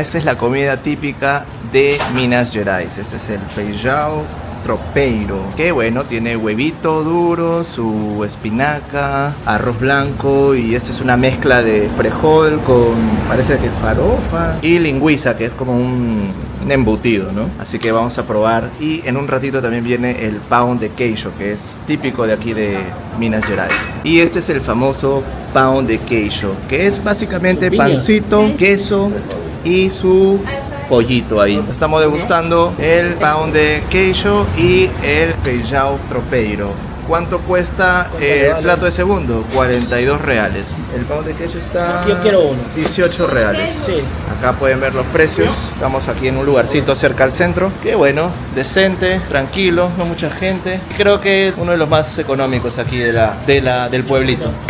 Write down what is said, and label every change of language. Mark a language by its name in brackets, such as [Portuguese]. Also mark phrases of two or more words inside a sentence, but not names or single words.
[Spanish] Esta es la comida típica de Minas Gerais. Este es el [Portuguese] feijão tropeiro, [Spanish] que bueno, tiene huevito duro, su espinaca, arroz blanco, y esta es una mezcla de frijol con, parece que farofa, y lingüiza, que es como un embutido, ¿no? Así que vamos a probar. Y en un ratito también viene el [Portuguese] pão de queijo, [Spanish] que es típico de aquí de Minas Gerais. Y este es el famoso [Portuguese] pão de queijo, [Spanish] que es básicamente pancito, queso y su pollito ahí. Estamos degustando el [Portuguese] pão de queijo [Spanish] y el [Portuguese] feijão tropeiro. [Spanish] ¿Cuánto cuesta el plato de segundo? 42 reales. El [Portuguese] pão de queijo [Spanish] está Yo quiero uno. 18 reales. Sí. Acá pueden ver los precios. Estamos aquí en un lugarcito cerca al centro. Que bueno, decente, tranquilo, no mucha gente. Creo que es uno de los más económicos aquí del pueblito.